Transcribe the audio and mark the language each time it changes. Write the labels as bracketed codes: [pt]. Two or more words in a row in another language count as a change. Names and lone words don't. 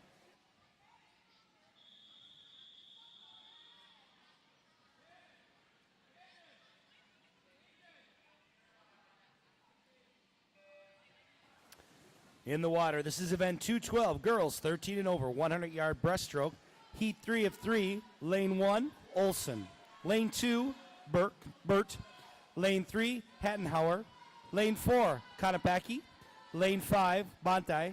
[en] In the water, this is event 212, girls, 13 and over, 100-yard breaststroke. Heat 3 of 3, lane 1, Olson. Lane 2, Burt. Lane 3, Hattenhauer. Lane 4, Kanapaki. Lane 5, Bantai.